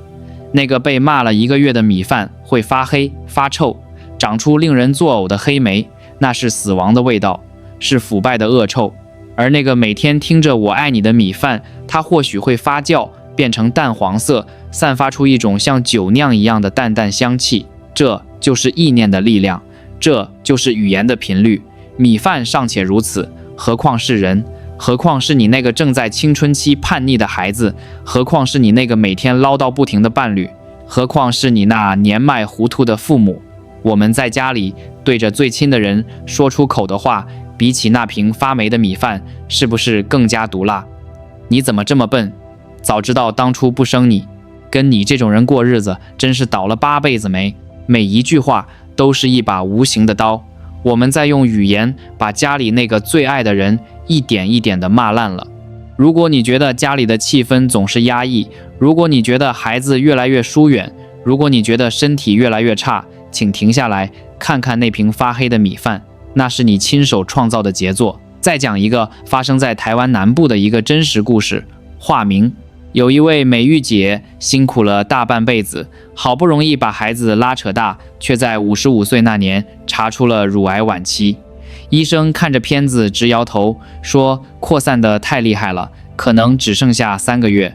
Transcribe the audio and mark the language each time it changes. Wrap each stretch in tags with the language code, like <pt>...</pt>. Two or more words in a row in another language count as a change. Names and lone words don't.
<zh>那個被罵了1個月的米飯會發黑、發臭，長出令人作嘔的黑霉，那是死亡的味道，是腐敗的惡臭。而那個每天聽着我愛你的米飯，它或許會發酵，變成淡黃色，散發出一種像酒釀一樣的淡淡香氣。這就是意念的力量，這就是語言的頻率。米飯尚且如此，何況是人？何況是你那個正在青春期叛逆的孩子，何況是你那個每天嘮叨不停的伴侶，何況是你那年邁糊塗的父母。我們在家裡對着最親的人說出口的話，比起那瓶發霉的米飯，是不是更加毒辣？你怎麼這麼笨？早知道當初不生你，跟你這種人過日子，真是倒了8輩子霉。每一句話都是一把無形的刀，我們在用語言把家裡那個最愛的人一點一點地罵爛了。如果你覺得家裡的氣氛總是壓抑，如果你覺得孩子越来越疏遠，如果你覺得身體越來越差，請停下來看看那瓶發黑的米飯，那是你親手創造的傑作。再講一個發生在台灣南部的一個真實故事。化名：有一位美玉姐辛苦了大半輩子，好不容易把孩子拉扯大，卻在55歲那年查出了乳癌晚期。醫生看着片子直搖頭，說擴散得太厲害了，可能只剩下3個月。</zh>